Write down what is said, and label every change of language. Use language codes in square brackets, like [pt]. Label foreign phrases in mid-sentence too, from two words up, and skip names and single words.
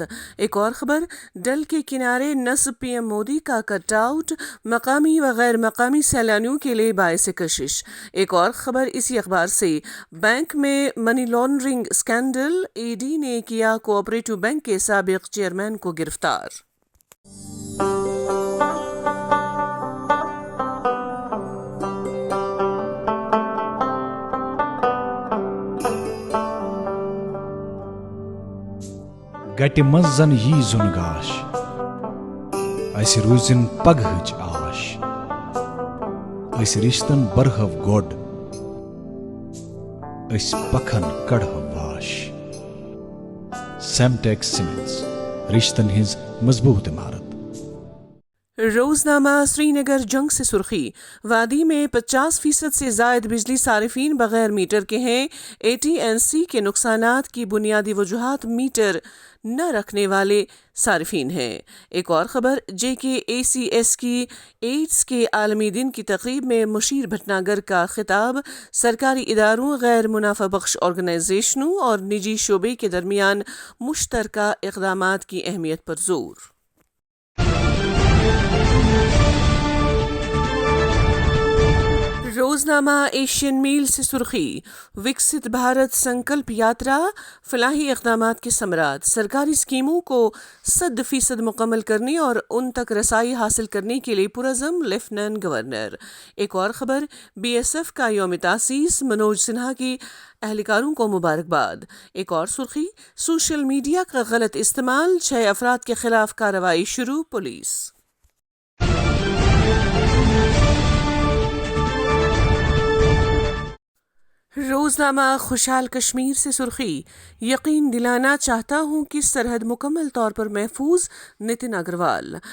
[ur] ایک اور خبر: ڈل کے کنارے نصب PM مودی کا کٹ آؤٹ، مقامی و غیر مقامی سیلانیوں کے لیے باعث کشش۔ ایک اور خبر اسی اخبار سے: بینک میں [en] money laundering scandal, [ur] ED نے کیا کوآپریٹو بینک کے سابق چیئرمین کو گرفتار۔ [ks] گٹہِ منٛز زن یی زُن گاش، اسہِ روٗزِن پگہٕچ آش، أسۍ رِشتن برہو گۄڈ، أسۍ پکھن کڑہو واش۔ سیمٹیک سیمنٹس، رشتن ہٕنٛز مضبوط عمارت۔ [ur] روزنامہ سری نگر جنگ سے سرخی: وادی میں 50% سے زائد بجلی صارفین بغیر میٹر کے ہیں، AT&C کے نقصانات کی بنیادی وجوہات میٹر نہ رکھنے والے صارفین ہیں۔ ایک اور خبر: JKACS کی ایڈز کے عالمی دن کی تقریب میں مشیر بھٹناگر کا خطاب، سرکاری اداروں، غیر منافع بخش آرگنائزیشنوں اور نجی شعبے کے درمیان مشترکہ اقدامات کی اہمیت پر زور۔ روزنامہ ایشین میل سے سرخی: وکست بھارت سنکلپ یاترا، فلاحی اقدامات کے ثمرات، سرکاری اسکیموں کو 100% مکمل کرنے اور ان تک رسائی حاصل کرنے کے لیے پرعزم، [en] lieutenant governor. [ur] ایک اور خبر: BSF کا یوم تاسیس، منوج سنہا کی اہلکاروں کو مبارکباد۔ ایک اور سرخی: [en] social media [ur] کا غلط استعمال، 6 افراد کے خلاف کارروائی شروع، پولیس۔ روزنامہ خوشحال کشمیر سے سرخی: یقین دلانا چاہتا ہوں کہ سرحد مکمل طور پر محفوظ، نتن اگروال۔